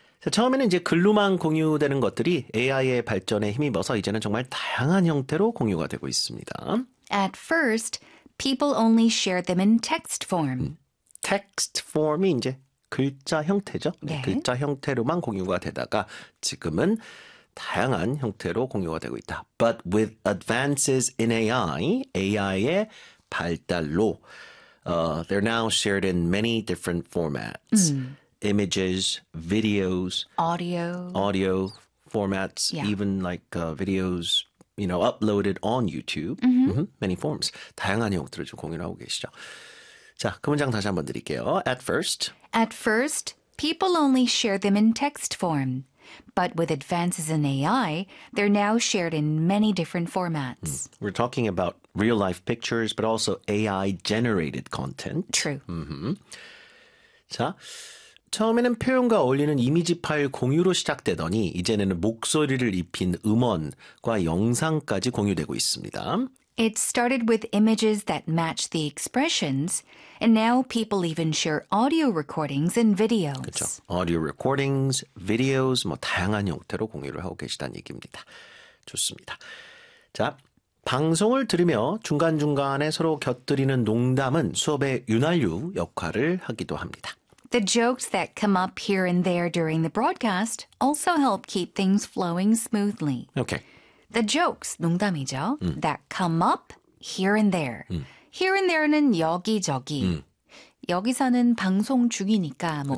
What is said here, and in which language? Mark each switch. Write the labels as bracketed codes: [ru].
[ko] 처음에는 이제 글로만 공유되는 것들이 AI의 발전에 힘입어서 이제는 정말 다양한 형태로 공유가 되고 있습니다. [en] At first, people only shared them in text form. [ko] text form이 이제 글자 형태죠. 네, 글자 형태로만 공유가 되다가 지금은 다양한 형태로 공유가 되고 있다. [en] But with advances in AI, [ko] AI의 발달로 [en] they're now shared in many different formats. Images, videos, Audio. audio formats, even like videos, you know, uploaded on YouTube. Many forms. [ko] 다양한 형태로 지금 공유하고 계시죠. 자, 그 문장 다시 한번 드릴게요. [en] At first. At first, people only share them in text form. But with advances in AI, they're now shared in many different formats. We're talking about real life pictures, but also AI generated content. True. [ko] 자, 처음에는 표현과 어울리는 이미지 파일 공유로 시작되더니, 이제는 목소리를 입힌 음원과 영상까지 공유되고 있습니다. [en] It started with images that match the expressions, and now people even share audio recordings and [ko] 그렇죠. [en] videos. Audio recordings, videos, [ko] 뭐 다양한 형태로 공유를 하고 계시다는 얘기입니다. 좋습니다. 자, 방송을 들으며 중간중간에 서로 곁들이는 농담은 수업의 윷알유 역할을 하기도 합니다. [en] The jokes that come up here and there during the broadcast also help keep things flowing smoothly. Okay. The jokes, [ko] 농담이죠. [en] That come up here and there. Here and there는 여기저기. [ko] 여기서는 방송 중이니까 뭐